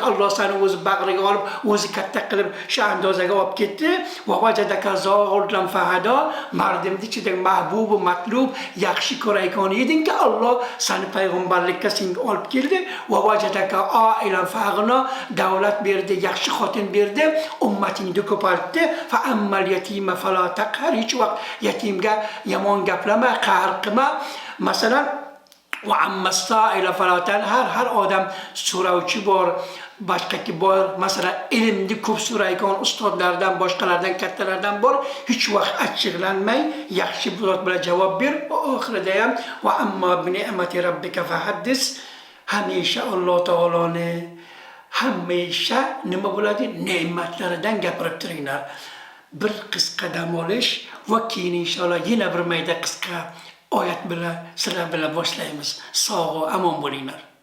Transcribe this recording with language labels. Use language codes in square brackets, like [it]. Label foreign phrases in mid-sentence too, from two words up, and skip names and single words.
[uz] Alloh seni o'z bag'riga olib, o'zi katta qilib shu andozaga olib ketdi. [ar] ووجدك ضالا فهدى, [uz] mardimni ichida mahbub va matlub, yaxshi ko'rayotgan edingki, Alloh seni payg'ambarlikka senga olib keldi. [ar] ووجدك عائلا فأغنى, [uz] davlat berdi, yaxshi xotin berdi, ummatingni ko'paytdi. [ar] فأما اليتيم فلا تقهر, [uz] hech vaqt yatimga yomon gaplama, qahr qilma. Masalan, [ar] وأما السائل فلا, [uz] har odam so'rovchi bor, boshqaki bor, masalan ilmni ko'p so'raydigan ustozlardan, boshqalardan, kattalardan bor, hech vaqt achchiqlanmay yaxshi zot bilan javob ber. Va oxirida ham [ar] وأما بنعمة ربك فحدث, [uz] hamisha Alloh taoloni hamisha nima bo'ladi, ne'matlaridan gapirib turinglar. Bir qisqa dam olish va keyin inshaalloh yana bir mayda qisqa oyat bilan sizlar bilan boshlaymiz. Sog' va amon bo'linglar.